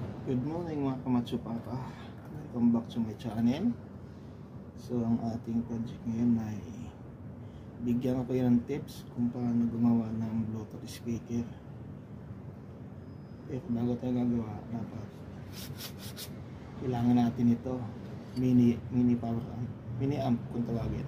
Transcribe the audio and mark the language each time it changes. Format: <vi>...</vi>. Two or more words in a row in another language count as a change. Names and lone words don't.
<en>Good morning</en> <tl>mga kamatsu papa.</tl> <en>Welcome back to my channel.</en> <tl>So ang ating project ngayon ay bigyan ko kayo ng tips kung paano gumawa ng</tl> <en>Bluetooth speaker.</en> <tl>Pero bago tayo gagawa, dapat kailangan natin ito</tl> <en>mini power amp, mini amp</en> <tl>kung tawagin.</tl>